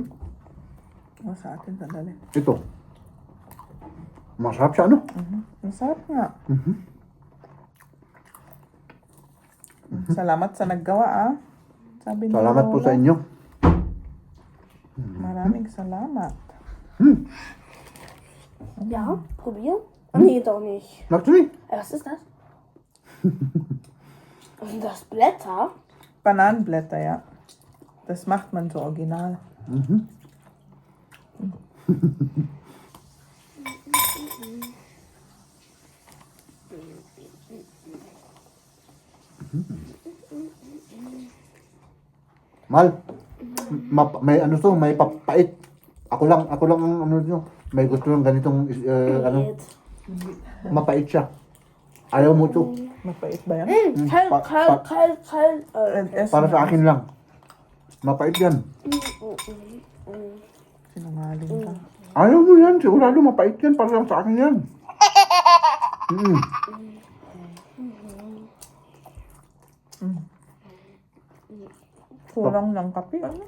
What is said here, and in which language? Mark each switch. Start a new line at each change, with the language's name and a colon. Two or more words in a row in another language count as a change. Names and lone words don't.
Filipino: Sa atin, sandali. Ito. Masarap siya, Masarap nga. Salamat sa naggawa, Sabi ni Salamat po Lola. sa inyo. Maraming salamat.
German: Ja, probieren? Nee, doch nicht. Actually, Was ist das? Was sind das? Blätter? Bananenblätter, ja. Das macht man so original. Mal,
Filipino: may may papait. Ako lang ang may gusto ng ganitong,
German: Geht.
Filipino: mapait siya. Ayaw mo to. Mapait ba yan?
German: Kalt,
Filipino: Pa-
German: kalt, kalt, kalt. Essen
Filipino: Para sa na. akin lang. Mapait yan. Sinungaling ka. Ayaw mo yan. Sigurado mapait yan. Para lang sa akin yan. Kulang ng kape,